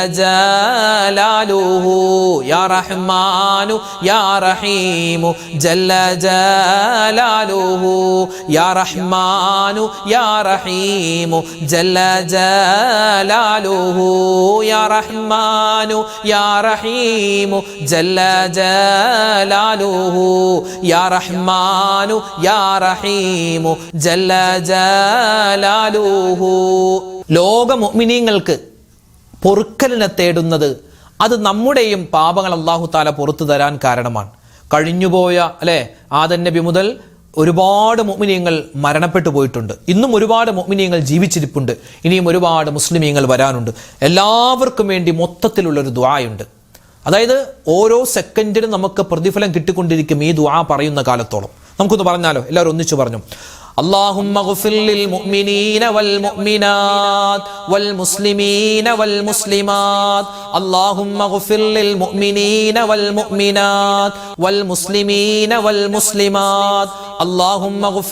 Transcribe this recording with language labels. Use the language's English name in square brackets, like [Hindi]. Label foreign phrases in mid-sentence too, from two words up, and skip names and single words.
[Arabic] جلاله يا رحمن يا رحيم جل جلاله يا رحمن يا رحيم جل جلاله يا رحمن يا رحيم جل جلاله يا رحمن يا رحيم جل جلاله. [Malayalam] ലോക മുഅ്മിനീങ്ങൾക്ക് പൊറുക്കലിനെ തേടുന്നത് അത് നമ്മുടെയും പാപങ്ങൾ [Arabic] الله تعالى [Malayalam] പുറത്തു തരാൻ കാരണമാണ്. കഴിഞ്ഞുപോയ ആദം നബി മുതൽ ഒരുപാട് മുഅ്മിനീങ്ങൾ മരണപ്പെട്ടു പോയിട്ടുണ്ട്. ഇന്നും ഒരുപാട് മുഅ്മിനീങ്ങൾ ജീവിച്ചിരിപ്പുണ്ട്. ഇനിയും ഒരുപാട് മുസ്ലിമീങ്ങൾ വരാനുണ്ട്. എല്ലാവർക്കും വേണ്ടി മൊത്തത്തിലുള്ളൊരു ദുആയുണ്ട്. അതായത് ഓരോ സെക്കൻഡിനും നമുക്ക് പ്രതിഫലം കിട്ടിക്കൊണ്ടിരിക്കും ഈ ദുആ പറയുന്ന കാലത്തോളം. നമുക്കൊന്ന് പറഞ്ഞാലോ, എല്ലാവരും ഒന്നിച്ചു പറഞ്ഞു. [Arabic] اللهم اغفر للمؤمنين والمؤمنات والمسلمين والمسلمات اللهم اغفر للمؤمنين والمؤمنات والمسلمين والمسلمات اللهم اغفر